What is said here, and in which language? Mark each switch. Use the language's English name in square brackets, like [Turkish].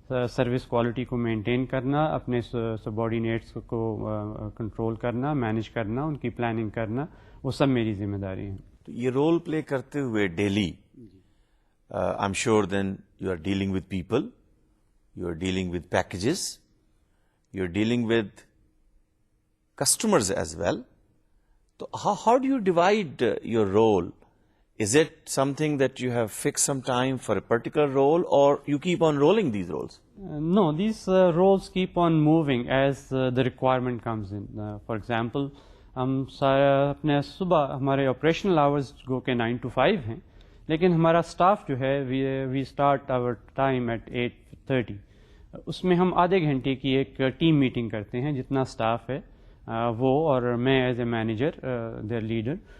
[Urdu] Service quality کو maintain کرنا، اپنے سبارڈینیٹس کو کنٹرول کرنا، مینیج کرنا، ان کی پلاننگ کرنا، وہ سب میری ذمہ داری ہیں. تو یہ رول پلے کرتے ہوئے [English] Daily I am sure then you are dealing with people, you are dealing with packages, you're dealing with customers as well. So how do you divide your role? Is it something that you have fixed some time for a particular role, or you keep on rolling these roles? No, these roles keep on moving as the requirement comes in. For example, [Urdu] ہم اپنے صبح ہمارے operational hours گو کے 9 to 5 ہیں، لیکن ہمارا staff جو ہے [English] We start our time at 8:30. [Urdu] اس میں ہم آدھے گھنٹے کی ایک ٹیم میٹنگ کرتے ہیں، جتنا اسٹاف ہے وہ اور میں [English] As a manager their leader.